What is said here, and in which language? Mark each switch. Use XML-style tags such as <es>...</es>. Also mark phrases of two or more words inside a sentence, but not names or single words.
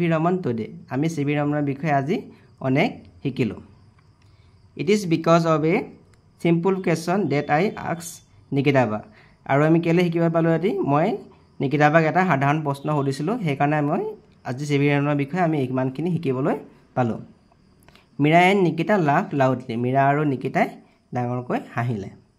<en>Raman today.</en> <as>আমি C.V. Ramanৰ বিষয়ে আজি অনেক শিকিলো।</as> <en>It is because of a simple question that I asked Nikita ba.</en> <as>আৰু আমি কেলে শিকিব পালো আজি মই নিকিতা বাক এটা সাধাৰণ প্ৰশ্ন সুধিছিলো সেইকাৰণে মই আজি C.V. Ramanৰ বিষয়ে আমি ইমানখিনি শিকিবলৈ পালো।</as> <en>Mira and Nikita laughed loudly.</en> <as>Mira আৰু নিকিতাই ডাঙৰকৈ হাঁহিলে।</as>